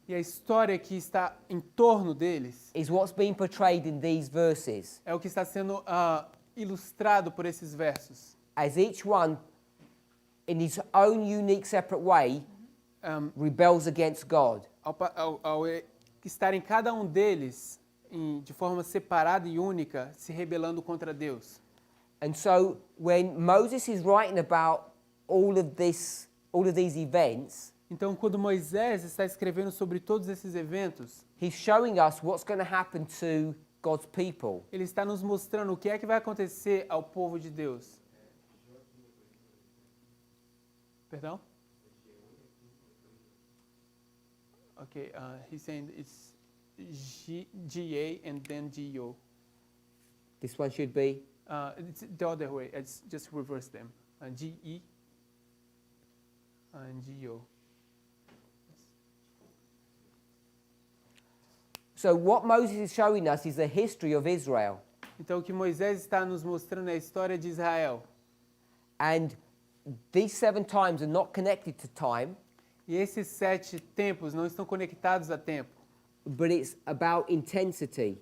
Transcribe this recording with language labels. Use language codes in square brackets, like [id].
[pt] e a história que está em torno deles [en] is what's being portrayed in these verses, [pt] é o que está sendo ilustrado por esses versos. [en] as each one, in his own unique separate way, rebels against God. [pt] Ao estarem cada um deles de forma separada e única, se rebelando contra Deus. [en] And so when Moses is writing about all of these events, [pt] Então, quando Moisés está escrevendo sobre todos esses eventos, [en] he's showing us what's going to happen to God's people. [pt] ele está nos mostrando o que é que vai acontecer ao povo de Deus. Perdão? [en] Okay, he's saying it's G-A and then G-O. This one should be It's the other way. It's just reverse them. G-E and G-O. So what Moses is showing us is the history of Israel. [pt] Então, o que Moisés está nos mostrando é a história de Israel. [en] And these 7 times are not connected to time, [pt] E esses 7 tempos não estão conectados a tempo, [en] but it's about intensity.